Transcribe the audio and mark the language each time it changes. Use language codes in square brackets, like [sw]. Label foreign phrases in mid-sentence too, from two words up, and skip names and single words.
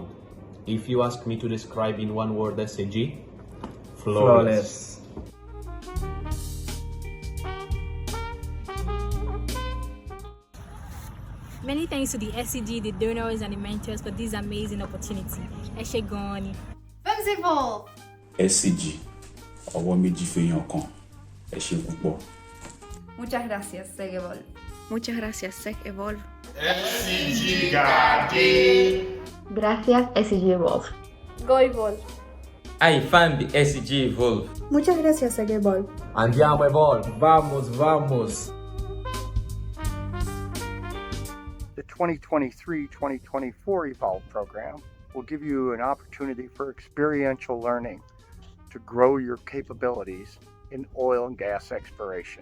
[en] If you ask me to describe in one word SCG, flawless. Many thanks to the SCG, the donors and the mentors for this amazing opportunity. Eshegoni. Seg Evolve! [yo] SCG, ọwọ́ méjì fèèyàn kan. Ẹ ṣé púpọ̀. [es] Muchas gracias, Seg Evolve. Muchas gracias, Seg Evolve. SCG Gadi! Gracias, SCG Evolve. [en] Go Evolve! I found the SCG Evolve. [es] Muchas gracias, Seg Evolve. Andiamo Evolve, vamos, vamos! [en] The 2023-2024 Evolve program will give you an opportunity for experiential learning to grow your capabilities in oil and gas exploration.